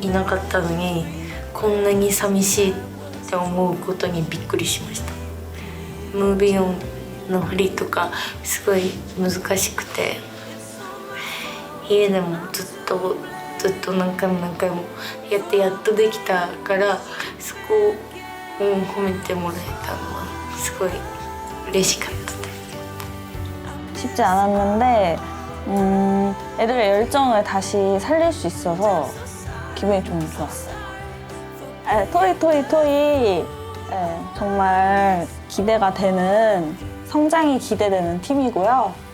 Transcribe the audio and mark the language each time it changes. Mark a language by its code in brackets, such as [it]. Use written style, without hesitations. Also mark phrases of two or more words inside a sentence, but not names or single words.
[ja] いなかったのにこんなに寂しいって思うことにびっくりしましたムービーオンの振りとかすごい難しくて家でもずっと何回もやってやっとできたからそこを褒めてもらえたのはすごい嬉しかったです [ko] 쉽지 않았는데 애들의 열정을 다시 살릴 수 있어서 기분이 좀 좋았어요. 토이 정말 기대가 되는 성장이 기대되는 팀이고요.